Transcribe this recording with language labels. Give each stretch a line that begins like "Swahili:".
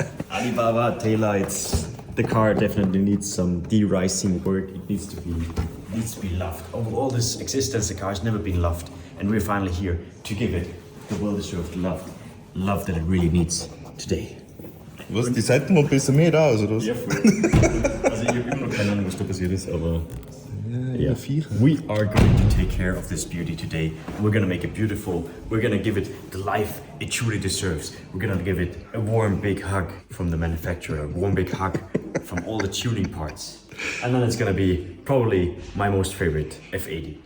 English: Alibaba taillights. The car definitely needs some de-rising work. It needs to be loved. Over all this existence, the car has never been loved, and we're finally here to give it the well-deserved love that it really needs today.
German: Was, die Seitenmoppe ist mehr da, also das? Ja, voll. Also ich habe immer noch keine Ahnung, was da passiert ist, aber yeah.
English: We are going to take care of this beauty today. We're gonna make it beautiful. We're gonna give it the life it truly deserves. We're gonna give it a warm big hug from the manufacturer, a warm big hug from all the tuning parts. And then it's gonna be probably my most favorite F80.